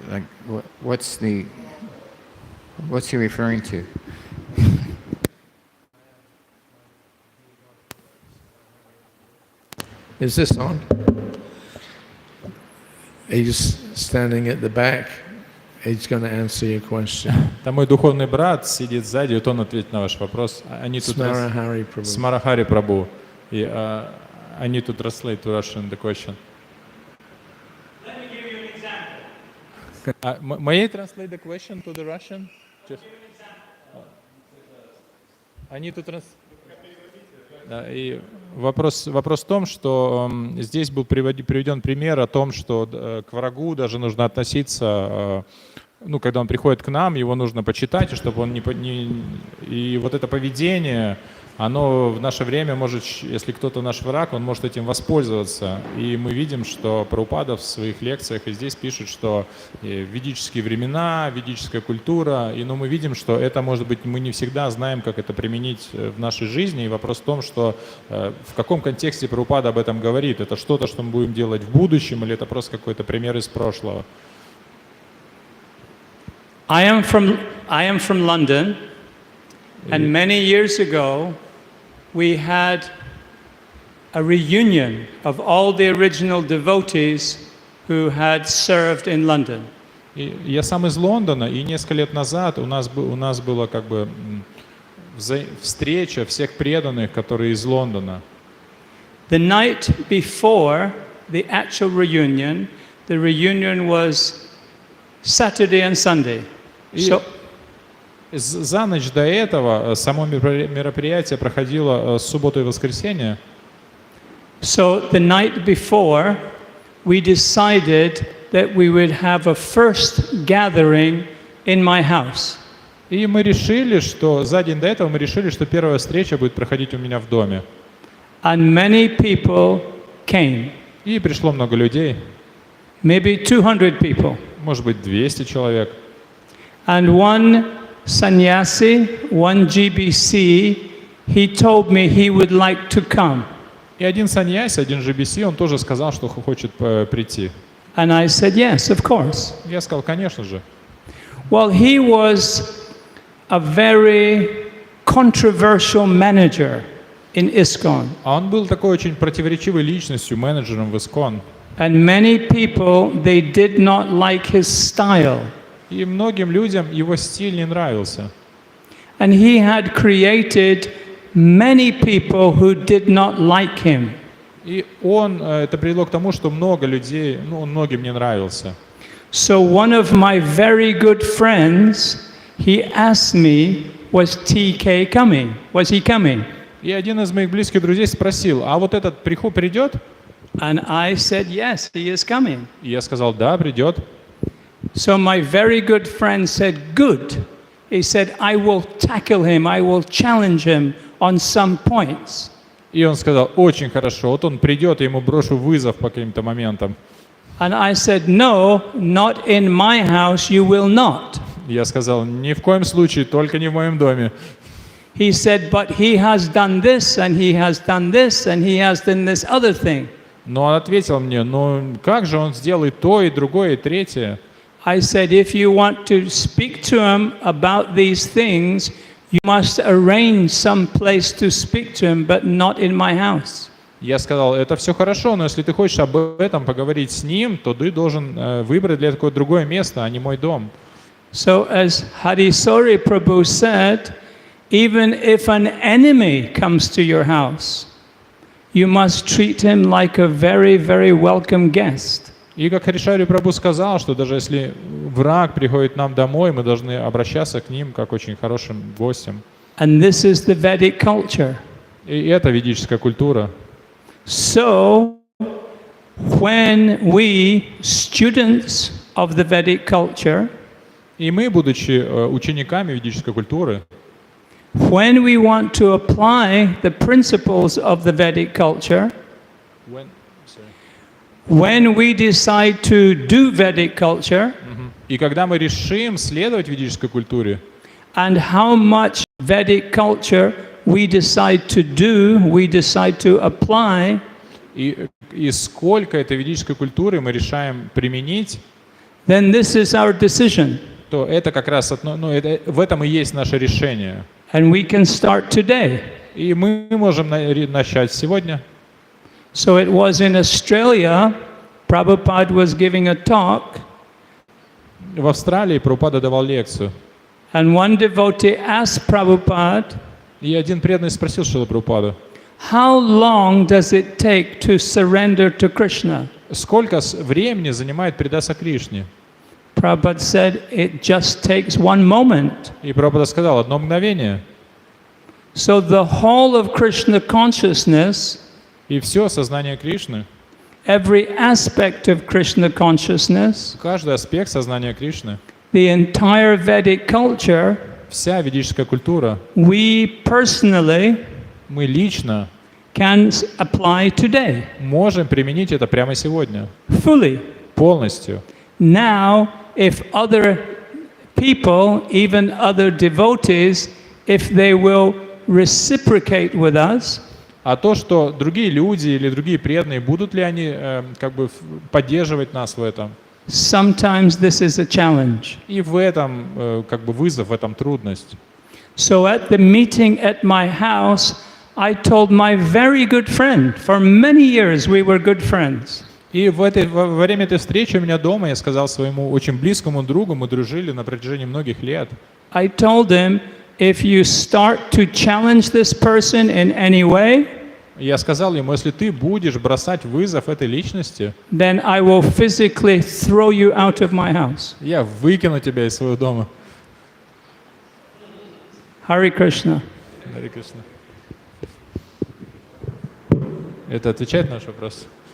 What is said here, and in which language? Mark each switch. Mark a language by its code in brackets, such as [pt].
[en] Like, what's he referring to? Is this on? He's standing at the back. He's going to answer your question. [ru] Там мой духовный брат сидит сзади, вот он ответит на ваш вопрос. Они тут Смара Хари Prabhu. Смара Хари Прабhu. И они тут [en] translate to Russian the question. Let me give you an example. May I translate the question to the Russian? Just... [ru] Они тут Да, и вопрос в том, что здесь был приведен пример о том, что к врагу даже нужно относиться, ну, когда он приходит к нам, его нужно почитать, и чтобы он и вот это поведение, оно в наше время может, если кто-то наш враг, он может этим воспользоваться. И мы видим, что Прабхупада в своих лекциях и здесь пишет, что ведические времена, ведическая культура, и мы видим, что это, может быть, мы не всегда знаем, как это применить в нашей жизни. И вопрос в том, что в каком контексте Прабхупада об этом говорит. Это что-то, что мы будем делать в будущем, или это просто какой-то пример из прошлого? [en] I am from London, and many years ago, we had a reunion of all the original devotees who had served in London. [ru] Я сам из Лондона, и несколько лет назад у нас была как бы встреча всех преданных, которые из Лондона. [en] The night before the actual reunion, the reunion was Saturday and Sunday. So, [ru] за ночь до этого само мероприятие проходило субботу и воскресенье. [en] So the night before, we decided that we would have a first gathering in my house. [ru] И мы решили, что за день до этого мы решили, что первая встреча будет проходить у меня в доме. [en] And many people came. [ru] И пришло много людей. [en] Maybe 200 people. [ru] Может быть, 200 человек. [en] And one sannyasi, one GBC, he told me he would like to come. [ru] И один саньяси, один GBC, он тоже сказал, что хочет прийти. [en] And I said, yes, of course. [ru] Я сказал, конечно же. [en] Well, he was a very controversial manager in ISKCON. [ru] А он был такой очень противоречивой личностью, менеджером в ISKCON. [en] And many people, they did not like his style. [ru] И многим людям его стиль не нравился. [en] And he had created many people who did not like him. [ru] И это привело к тому, что много людей, он многим не нравился. [en] So one of my very good friends, he asked me, was TK coming? Was he coming? [ru] И один из моих близких друзей спросил, а вот этот придет? [en] And I said, yes, he is coming. [ru] И я сказал, да, придет. [en] So my very good friend said, good. He said, I will tackle him, I will challenge him on some points. [ru] И он сказал, очень хорошо, вот он придет, я ему брошу вызов по каким-то моментам. [en] And I said, no, not in my house, you will not. [ru] Я сказал, ни в коем случае, только не в моем доме. [en] He said, but he has done this, and he has done this, and he has done this other thing. [ru] Но он ответил мне, ну как же он сделает то, и другое, и третье? [en] I said, if you want to speak to him about these things, you must arrange some place to speak to him, but not in my house. [ru] Я сказал, это все хорошо, но если ты хочешь об этом поговорить с ним, то ты должен выбрать для этого другое место, а не мой дом. [en] So as Хари Шаури Prabhu said, even if an enemy comes to your house, you must treat him like a very, very welcome guest. [ru] И как Хари Шаури Прабху сказал, что даже если враг приходит к нам домой, мы должны обращаться к ним как очень хорошим гостям. [en] And this is the Vedic culture. [ru] И это ведическая культура. [en] So, when we, students of the Vedic culture, [ru] И мы, будучи учениками ведической культуры, [en] when we want to apply the principles of the Vedic culture, when we decide to do Vedic culture, [ru] и когда мы решим следовать ведической культуре, [en] and how much Vedic culture we decide to do, we decide to apply, [ru] и и сколько этой ведической культуры мы решаем применить, [en] then this is our decision. [ru] то это как раз в этом и есть наше решение. [en] And we can start today. [ru] И мы можем начать сегодня. [en] So it was in Australia, Prabhupada was giving a talk, [ru] В Австралии Прабхупада давал лекцию. [en] and one devotee asked Prabhupada, [ru] И один преданный спросил Шрила Прабхупаду, [en] how long does it take to surrender to Krishna? [ru] сколько времени занимает предаться Кришне? [en] Prabhupada said, it just takes one moment. [ru] И Прабхупада сказал, одно мгновение. [en] So the whole of Krishna consciousness, [ru] И все сознание Кришны, [en] every aspect of Krishna consciousness, [ru] каждый аспект сознания Кришны, [en] the entire Vedic culture, [ru] вся ведическая культура, [en] we personally [ru] мы лично [en] can apply today, [ru] можем применить это прямо сегодня, [en] fully. [ru] полностью. [en] Now, if other people, even other devotees, if they will reciprocate with us, [ru] А то, что другие люди или другие преданные, будут ли они поддерживать нас в этом? [en] sometimes this is a challenge. [ru] И в этом вызов, в этом трудность. [en] So at the meeting at my house, I told my very good friend, for many years we were good friends. [ru] И во время этой встречи у меня дома я сказал своему очень близкому другу, мы дружили на протяжении многих лет. [en] I told him, if you start to challenge this person in any way, [ru] Я сказал ему, если ты будешь бросать вызов этой личности, [en] then I will physically throw you out of my house. [ru] я выкину тебя из своего дома. [en] Hare Krishna. [ru] Хари Кришна. Это отвечает на наш вопрос?